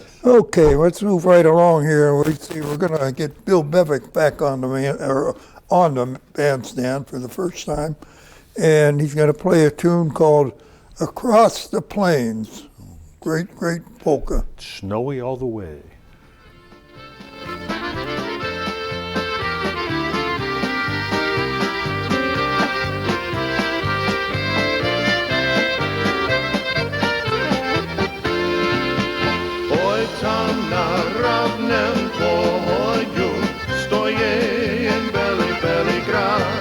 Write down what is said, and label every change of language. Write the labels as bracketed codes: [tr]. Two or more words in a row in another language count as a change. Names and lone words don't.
[en] Okay, let's move right along here. We're going to get Bill Bevick back on the bandstand for the first time, and he's going to play a tune called Across the Plains. Great polka. Snowy all the way. [sl] Oj tam na ravnem poju stoje beli grad.